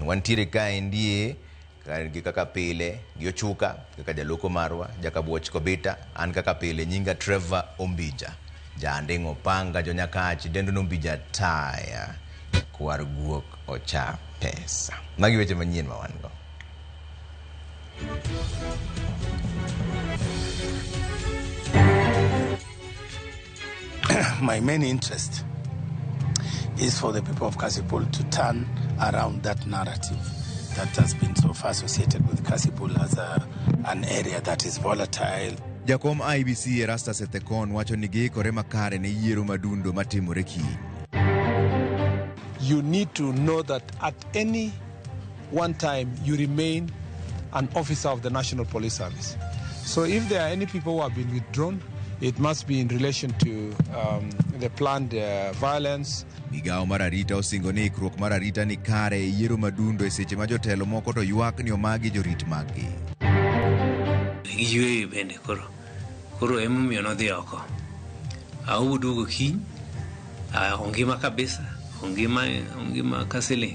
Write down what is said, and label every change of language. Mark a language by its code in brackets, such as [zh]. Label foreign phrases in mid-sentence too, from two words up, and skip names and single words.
[luo] Wantiere ka endie gi kaka pile gi Ochuka kaka jaloko marwa Jakabuoch Kobita, an kaka pile nyinga Trevor Ombija, Jandeng Opanga, Jonyakach Dendo Nombija Taya, kwar guok ocha pesa. Magi weche manyien ma wan go. [en] My main interest is for the people of Kasipul to turn around that narrative that has been so far associated with Kasipul as an area that is volatile. [luo] Jakom IBC Erastus Ethekon wacho ni giikore makare ne yiero madundo matimore kiny. [en] You need to know that at any one time you remain an officer of the National Police Service. So if there are any people who have been withdrawn, it must be in relation to the planned violence. [luo] Migao mararita osingo ni ikruok mararita ni kare yiero madundo e seche ma jotelo moko to ywak ni omagi jorit maggi. Yue bende koro emomiyo nodhi oko. Auduogo kiny, ongima kabisa, ongima kasile.